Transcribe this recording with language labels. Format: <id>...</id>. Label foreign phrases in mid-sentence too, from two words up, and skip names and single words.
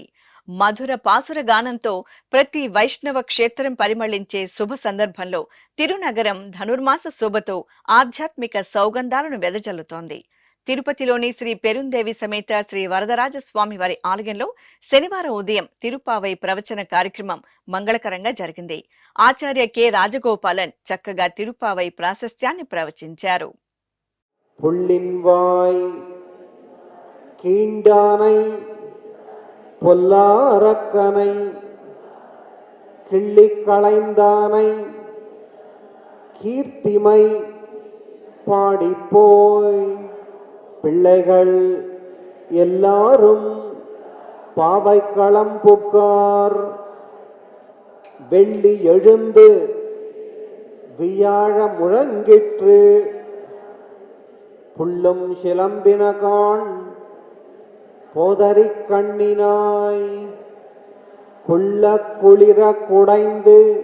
<te>మధుర పాసుర గానంతో ప్రతి వైష్ణవ క్షేత్రం పరిమళించే శుభ సందర్భంలో తిరునగరం ధనుర్మాస శోభతో ఆధ్యాత్మిక సౌగంధాలను వెదజల్లుతోంది. తిరుపతిలోని శ్రీ పెరుందేవి సమేత శ్రీ వరదరాజస్వామి వారి ఆలయంలో శనివారం ఉదయం తిరుప్పావై ప్రవచన కార్యక్రమం మంగళకరంగా జరిగింది. ఆచార్య కె రాజగోపాలన్ చక్కగా తిరుప్పావై ప్రాశస్త్యాన్ని ప్రవచించారు.</te> <ta>புள்ளின்வாய் கீண்டானை பொல்லாரக்கனை கிள்ளிக் களைந்தானை கீர்த்திமை பாடிப்போய் பிள்ளைகள் எல்லாரும் பாவைக்களம் புக்கார் வெள்ளி எழுந்து வியாழ முழங்கிற்று புல்லும் சிலம்பினகான் போதரிக் கண்ணினாய் குள்ள குளிர குடைந்து</ta>